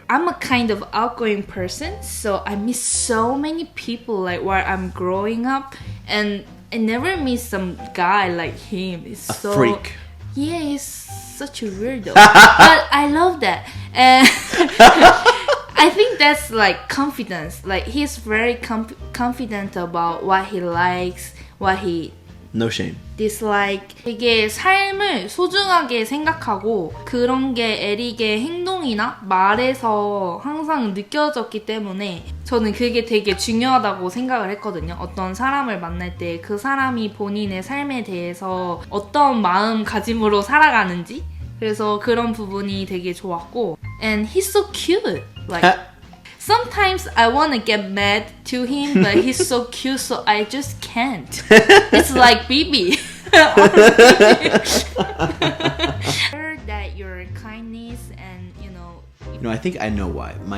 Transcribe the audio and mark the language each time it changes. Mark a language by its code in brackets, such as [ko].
[en] I'm a kind of outgoing person, so I meet so many people like while I'm growing up, and I never meet some guy like him. It's A so freak. Yeah, he's such a weirdo. But I love that. And I think that's like confidence. Like he's very confident about what he likes, what he No shame. dislike. [ko] 되게 삶을 소중하게 생각하고 그런 게 에릭의 행동이나 말에서 항상 느껴졌기 때문에 저는 그게 되게 중요하다고 생각을 했거든요. 어떤 사람을 만날 때 그 사람이 본인의 삶에 대해서 어떤 마음가짐으로 살아가는지 그래서 그런 부분이 되게 좋았고 [en] And he's so cute. Like sometimes I want to get mad to him, but he's so cute, so I just can't. It's like Bibi. Heard that your kindness and I think I know why.